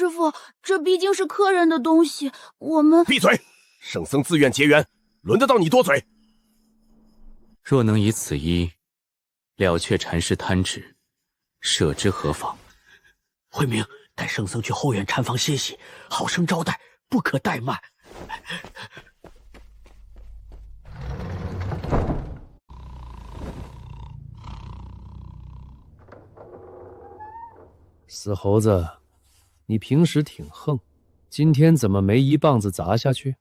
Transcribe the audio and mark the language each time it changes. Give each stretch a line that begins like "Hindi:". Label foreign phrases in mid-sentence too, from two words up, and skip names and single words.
Chinese: 師父，這畢竟是客人的東西，我們…… 閉嘴！聖僧自願結緣，輪得到你多嘴？若能以此衣了卻禪師貪執，捨之何妨？慧明，帶聖僧去後院禪房歇息，好生招待，不可怠慢。死猴子，你平時挺橫，今天怎麼沒一棒子砸下去？